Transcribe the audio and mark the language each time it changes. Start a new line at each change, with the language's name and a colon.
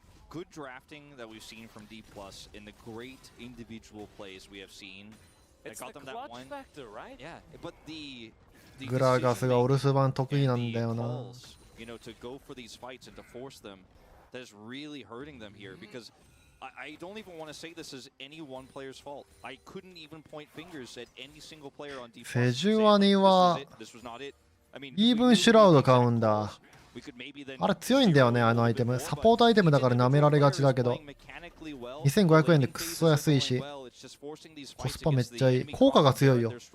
English: Good drafting that we've seen from D+ in the great individual plays we have seen. It's the clutch factor, right? Yeah, but the
Japanese: グラガスがお留守番得意なんだよな。
English: You know, to go for these fights and to force them, that is really hurting them here because I don't even want to say this is any one player's fault. I couldn't even point fingers at any single player on D+.
Japanese: セジュワニはイーブンシュラウド買うんだ。あれ強いんだよね、あのアイテム。サポートアイテムだから舐められがちだけど、2500円でクソ安いし、コスパめっちゃいい。効果が強いよ。